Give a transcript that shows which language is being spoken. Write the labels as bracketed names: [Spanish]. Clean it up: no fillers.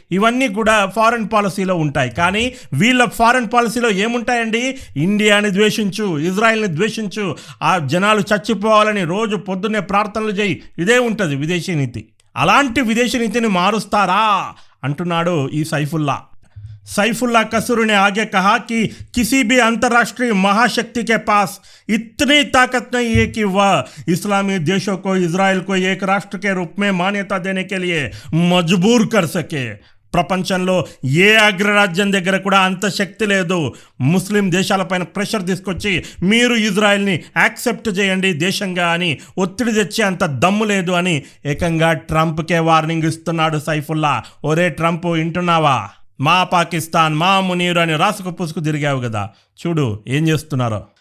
[Telugu] ఇవన్నీ కూడా ఫారెన్ పాలసీలో ఉంటాయి. కానీ వీళ్ళ ఫారెన్ పాలసీలో ఏముంటాయండి? ఇండియాని ద్వేషించు, ఇజ్రాయెల్ని ద్వేషించు, ఆ జనాలు చచ్చిపోవాలని రోజు పొద్దున్నే ప్రార్థనలు చేయి, ఇదే ఉంటుంది విదేశీ నీతి. అలాంటి విదేశీ నీతిని మారుస్తారా అంటున్నాడు ఈ సైఫుల్లా. [Hindi] सैफुल्ला कसूर ने आगे कहा कि किसी भी अंतर्राष्ट्रीय महाशक्ति के पास इतनी ताकत नहीं है कि वह इस्लामी देशों को इजराइल को एक राष्ट्र के रूप में मान्यता देने के लिए मजबूर कर सके. [Telugu] ప్రపంచంలో ఏ అగ్రరాజ్యం దగ్గర కూడా అంత శక్తి లేదు. ముస్లిం దేశాలపైన ప్రెషర్ తీసుకొచ్చి మీరు ఇజ్రాయెల్ని యాక్సెప్ట్ చేయండి దేశంగా అని ఒత్తిడి తెచ్చే అంత దమ్ము లేదు అని ఏకంగా ట్రంప్కే వార్నింగ్ ఇస్తున్నాడు సైఫుల్లా. ఒరే ట్రంప్, వింటున్నావా? మా పాకిస్తాన్, మా మునీరు అని రాసుకు పుసుకు తిరిగావు కదా, చూడు ఏం చేస్తున్నారో.